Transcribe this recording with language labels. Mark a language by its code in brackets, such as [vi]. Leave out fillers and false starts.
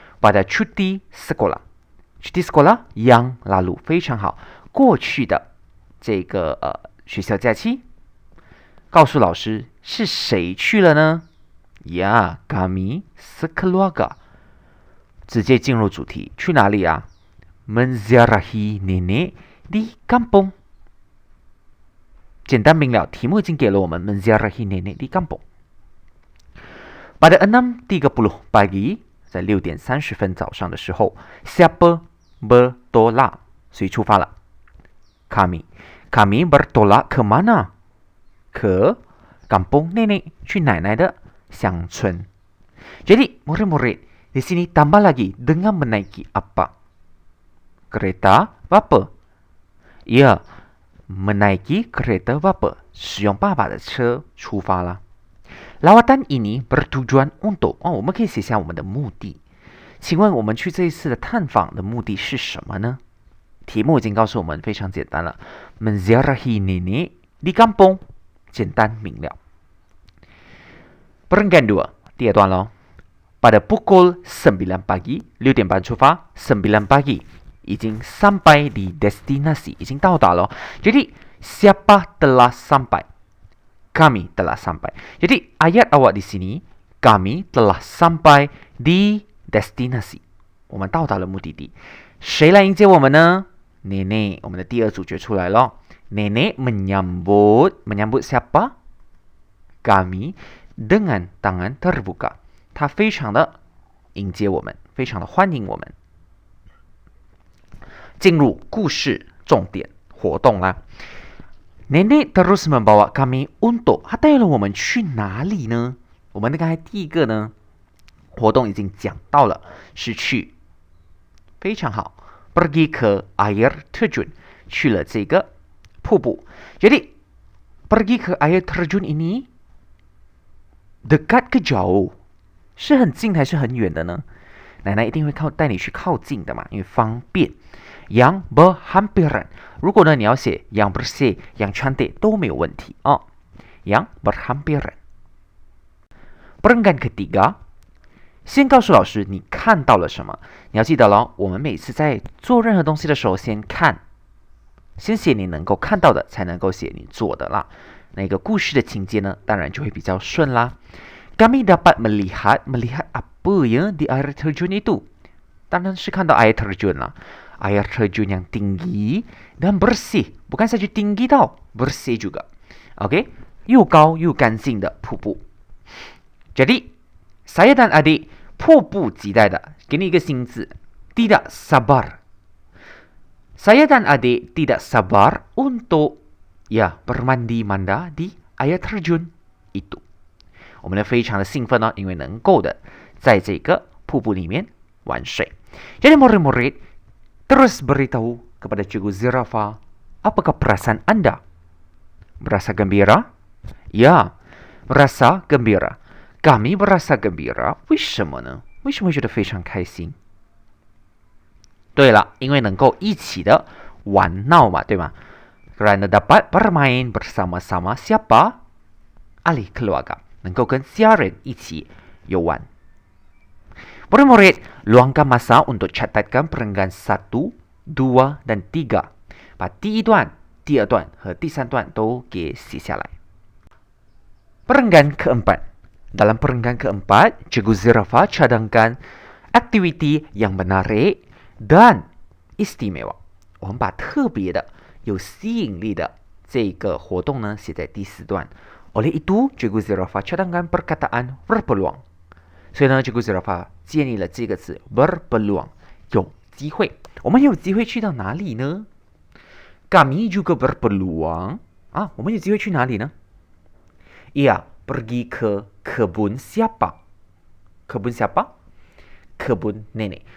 [ms] Pada cuti sekolah，cuti sekolah yang lalu [zh] 非常好，过去的这个学校假期，告诉老师是谁去了呢？ [ms] Ya, kami sekeluarga. [zh] 直接进入主题，去哪里啊？ [ms] Menziarahi nenek di kampung. [zh] 简单明了，题目已经给了我们 [ms] menziarahi nenek di kampung. Pada 6:30 pagi， [zh] 在6:30早上的时候 [ms] ，siapa bertolak？ [zh] 谁出发了？ [ms] Kami bertolak ke mana? Ke kampung nenek, [zh] 去奶奶的乡村. [ms] Jadi, murid-murid, di sini tambah lagi dengan menaiki apa? Kereta bapa. Ya, menaiki kereta bapa. [zh] 使用爸爸的车出发了. [ms] Lawatan ini bertujuan untuk, [zh] 我们可以写下我们的目的。请问我们去这一次的探访的目的是什么呢？题目已经告诉我们非常简单了 ， [ms] menziarahi nenek di kampung， [zh] 简单明了。 [ms] Perenggan 2， [zh] 第二段咯。 [ms] Pada pukul 9 pagi， [zh] 6点半出发 ，9 pagi 已经 [ms] sampai di destinasi， [zh] 已经到达了。 [ms] Jadi siapa telah sampai? Kami telah sampai. Jadi ayat awak di sini, kami telah sampai di destinasi. [zh] 我们到达了目的地。谁来迎接我们呢？ Nenek， 我们的第二主角出来了。 [ms] Nenek menyambut siapa? Kami dengan tangan terbuka. [zh] 他非常的迎接我们，非常的欢迎我们。进入故事重点活动啦。 [ms] Nenek terus membawa kami untuk， [zh] 他带了我们去哪里呢？我们刚才第一个呢，活动已经讲到了，是去，非常好 ， [ms] pergi ke air terjun， [zh] 去了这个瀑布。 [ms] Jadi pergi ke air terjun ini dekat ke jauh， [zh] 是很近还是很远的呢？奶奶一定会带你去靠近的嘛，因为方便。 [ms] Yang berhampiran， [zh] 如果呢你要写 [ms] yang bersih、yang cantik [zh] 都没有问题哦。 [ms] Yang berhampiran。 Perenggan ketiga， [zh] 先告诉老师你看到了什么。你要记得咯，我们每次在做任何东西的时候，先看，先写你能够看到的，才能够写你做的啦。那个故事的情节呢，当然就会比较顺啦。 [ms] Kami dapat melihat apa ya di air terjun itu？ [zh] 当然是看到 air terjun 啦。 [ms] Air terjun yang tinggi dan bersih， bukan saja tinggi tau， bersih juga。 [zh] OK， 又高又干净的瀑布。 [ms] Jadi saya dan adik [zh] 迫不及待的，给你一个新字 ， [ms] tidak sabar。 Saya dan adik tidak sabar untuk ya bermandi manda di air terjun itu。 [zh] 我们呢非常的兴奋呢，因为能够的在这个瀑布里面玩水。 [ms] Jadi murid-murid terus beritahu kepada Cikgu Zirafa, apakah perasaan Anda? Merasa gembira? Ya, merasa gembira. Kami merasa gembira. [zh] 为什么呢？为什么会觉得非常开心？对了，因为能够一起的玩闹嘛，对吗？ [ms] Kerana dapat bermain bersama-sama siapa? Ahli keluarga. [zh] 能够跟家人一起游玩。 [ms] Murid-murid, luangkan masa untuk catatkan perenggan 1, 2 dan 3。 [zh] 把第一段、第二段和第三段都给写下来。 [ms] Perenggan keempat. Dalam perenggan keempat, Cikgu Zirafa cadangkan aktiviti yang menarik dan istimewa。 [zh] 我们把特别的、有吸引力的这个活动呢写在第四段。 [ms] Oleh itu, Cikgu Zirafa cadangkan perkataan berpeluang。 [zh] 所以呢 Cikgu Zirafa 建立了这个字 berpeluang， 有机会。我们有机会去到哪里呢？ [ms] Kami juga berpeluang [zh] 啊，我们有机会去哪里呢？ [ms] Iya, pergi ke kebun siapa？ Kebun siapa？ Kebun nenek。